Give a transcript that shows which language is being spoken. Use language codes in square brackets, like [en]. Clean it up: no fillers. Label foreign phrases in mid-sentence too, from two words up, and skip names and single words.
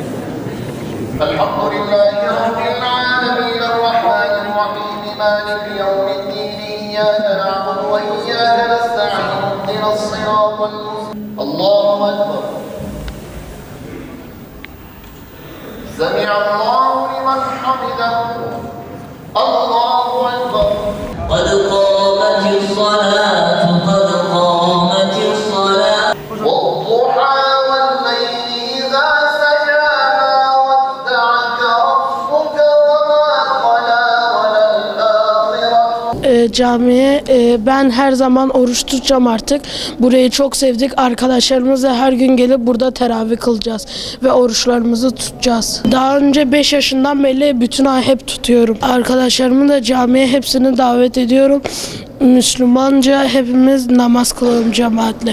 [ar] الحمد لله رب العالمين الرحمن الرحيم مالك يوم الدين إياك نعبد وإياك نستعين اهدنا الصراط المستقيم الله أكبر سمع الله لمن حمده الله أكبر Semi'allahu limen hamidehu Allahu Ekber قد قامت الصلاة، قد قامت الصلاة. وَالضُّحَى وَاللَّيْلِ إِذَا سَجَىٰ مَا وَدَّعَكَ رَبُّكَ وَمَا قَلَىٰ وَلَلْآخِرَةُ [tr] Camiye ben her zaman oruç tutacağım artık. Burayı çok sevdik. Arkadaşlarımızla her gün gelip burada teravih kılacağız ve oruçlarımızı tutacağız. Daha önce 5 yaşından beri bütün ay hep tutuyorum. Arkadaşlarımı da camiye hepsini davet ediyorum. Müslümanca hepimiz namaz kılalım cemaatle.